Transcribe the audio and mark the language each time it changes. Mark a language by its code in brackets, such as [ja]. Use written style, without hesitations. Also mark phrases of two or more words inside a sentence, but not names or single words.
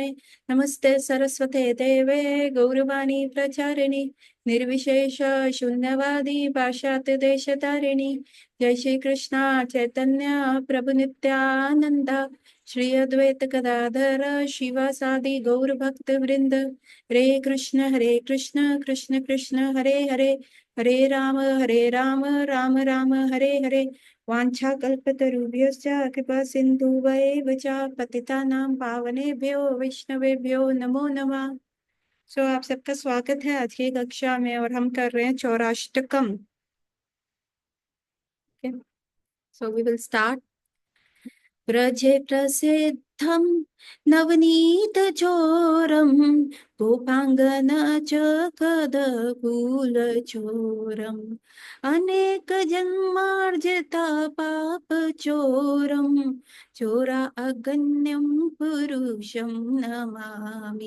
[sa] नमस्ते सरस्वते देवे गौरवाणी प्रचारिणि निर्विशेष शून्यवादी पाश्चात्य देशतारिणि। जय श्री कृष्ण चैतन्य प्रभु नित्यानंद श्री अद्वैत गदाधर शिवासादि गौर भक्त वृंद। हरे कृष्ण कृष्ण कृष्ण हरे हरे, हरे राम राम राम हरे हरे। वाञ्छा कल्पतरुभ्यश्च कृपा सिन्धुभैव च पतितानां पावनेभ्यो वैष्णवेभ्यो नमो नमः। [hi] सो आप सबका स्वागत है आज की कक्षा में और हम कर रहे हैं चौराष्टकम। [en] So we will start. [sa] व्रजे प्रसिद्धं नवनीतचोरं गोपाङ्गनचकदकुलचोरम् अनेकजन्मार्जिता पापचोरं चोरा अगण्यं पुरुषं नमामि।